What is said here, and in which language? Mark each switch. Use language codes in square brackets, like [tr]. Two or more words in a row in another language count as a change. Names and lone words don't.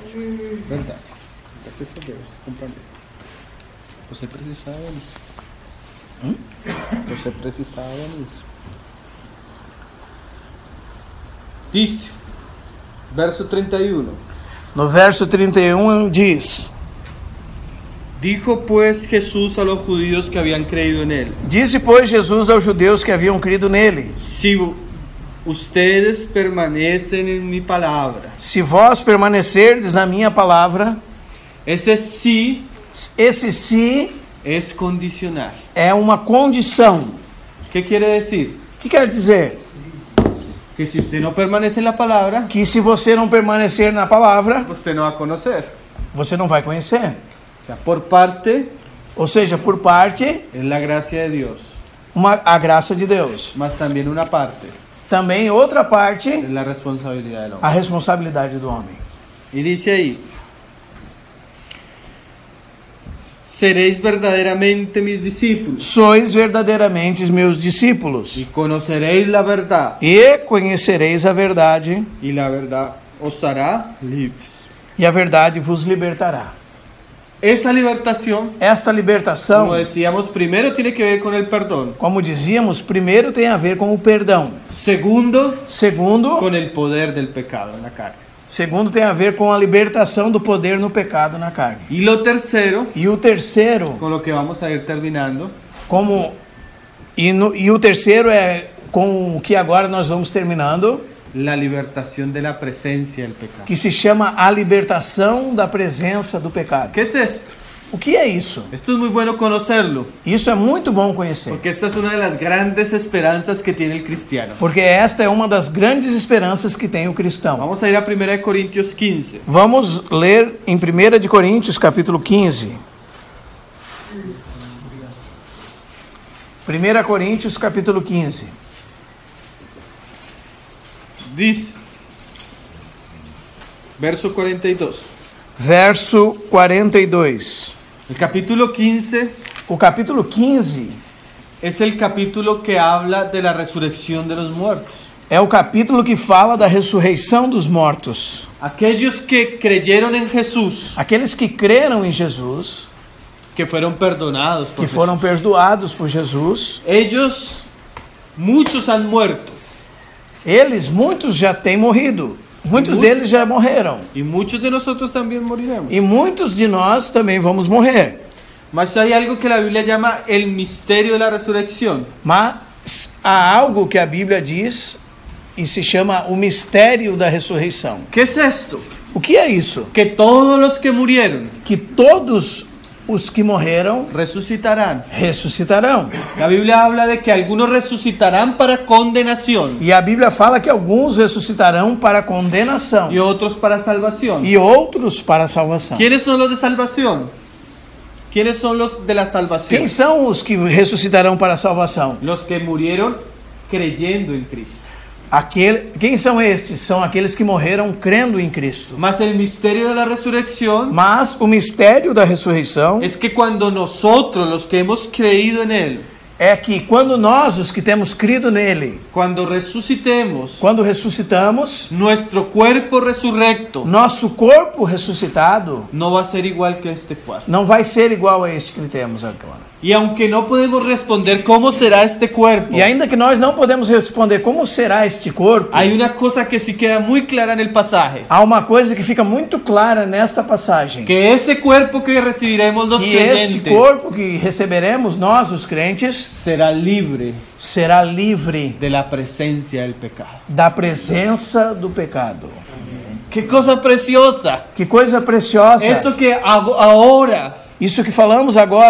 [pt] Verdade. Graças a Deus. Compreendeu. Você precisava disso. Você precisava disso. Diz, verso 31. No verso 31 diz: [es] Dijo pues Jesús a los judíos que habían creído en él: [pt] Disse, pois, Jesus aos judeus que haviam crido nele: [es] Si ustedes permanecen en mi palabra. [pt] Se vós permanecerdes na minha palavra, [es] Ese sí [pt] esse sim [es] es condicional. [pt] é uma condição. [es] ¿Qué quiere decir? [pt] O que quer dizer? [es] Que si usted no permanece en la palabra, [pt] Que se você não permanecer na palavra, [es] usted no va a conocer. [pt] você não vai conhecer. [es] O sea, por parte [pt] Ou seja, por parte, [es] es la gracia de Dios, [pt] a graça de Deus. [es] mas también una parte [pt] Também outra parte, [es] es la responsabilidad del [pt] a [es] hombre. [pt] responsabilidade do homem. [es] Y dice ahí: seréis verdaderamente mis discípulos [pt] Sois verdadeiramente meus discípulos, [es] y conoceréis la verdad, [pt] e conhecereis a verdade, [es] y la verdad os hará libres. [pt] e a verdade vos libertará. [es] Esa libertación, [pt] Esta libertação, [es] como decíamos, primero tiene que ver con el perdón. [pt] como dizíamos, primeiro tem a ver com o perdão. [es] Segundo, [pt] Segundo [es] con el poder del pecado en la carne. [pt] tem a ver com a libertação do poder no pecado na carne. [es] Y lo tercero, [pt] E o terceiro, [es] con lo que vamos a ir terminando, [pt] e o terceiro é com o que agora nós vamos terminando, [es] la libertación de la presencia del pecado. [pt] que se chama a libertação da presença do pecado. [es] ¿Qué es esto? [pt] O que é isso? [es] Esto es muy bueno conocerlo, [pt] Isso é muito bom conhecer, [es] porque esta es una de las grandes esperanzas que tiene el cristiano. [pt] porque esta é uma das grandes esperanças que tem o cristão. [es] Vamos a ir a 1 Corintios 15. [pt] Vamos ler em 1 de Coríntios, capítulo 15. 1 Coríntios, capítulo 15. [es] Dice, verso 42. [pt] Verso 42. [es] El capítulo 15 [pt] O capítulo 15 [es] es el capítulo que habla de la resurrección de los muertos. [pt] é o capítulo que fala da ressurreição dos mortos. [es] Aquellos que creyeron en Jesús, [pt] Aqueles que creram em Jesus, [es] que fueron perdonados por [pt] que foram perdoados por Jesus, [es] Jesús. Ellos, muchos han muerto [pt] eles, muitos já têm morrido. Muitos deles já morreram. [es] y muchos de nosotros también moriremos. [pt] E muitos de nós também vamos morrer. [es] Mas hay algo que la Biblia llama el misterio de la resurrección. [pt] Mas há algo que a Bíblia diz e se chama o mistério da ressurreição. [es] ¿Qué es esto? [pt] O que é isso? [es] Que todos los que murieron [pt] Que todos os que morreram [es] resucitarán. [pt] ressuscitarão. [es] La Biblia habla de que algunos resucitarán para condenación [pt] E a Bíblia fala que alguns ressuscitarão para condenação [es] y otros para salvación. [pt] e outros para salvação. [es] ¿Quiénes son los de salvación? ¿Quiénes son los de la salvación? [pt] Quem são os que ressuscitarão para a salvação? [es] Los que murieron creyendo en Cristo. [pt] Quem são estes? São aqueles que morreram crendo em Cristo. [es] Mas el misterio de la resurrección [pt] Mas o mistério da ressurreição [es] es que cuando nosotros, los que hemos creído en Él, [pt] é que quando nós, os que temos crido nele, [es] cuando resucitemos, [pt] quando ressuscitamos, [es] nuestro cuerpo resurrecto [pt] nosso corpo ressuscitado [es] no va a ser igual que este cuerpo. [pt] não vai ser igual a este que temos agora. [es] Y aunque no podemos responder cómo será este cuerpo, [pt] E ainda que nós não podemos responder como será este corpo, [es] hay una cosa que sí queda muy clara en el pasaje. [pt] há uma coisa que fica muito clara nesta passagem. [es] Que ese cuerpo que recibiremos los [pt] Que este [es] creyentes [pt] corpo que receberemos, nós, os crentes, [es] será libre [pt] será livre [es] de la presencia del pecado. [pt] da presença do pecado. [es] ¡Qué cosa preciosa! [pt] Que coisa preciosa! [es] Eso que ahora [pt] Isso que falamos agora,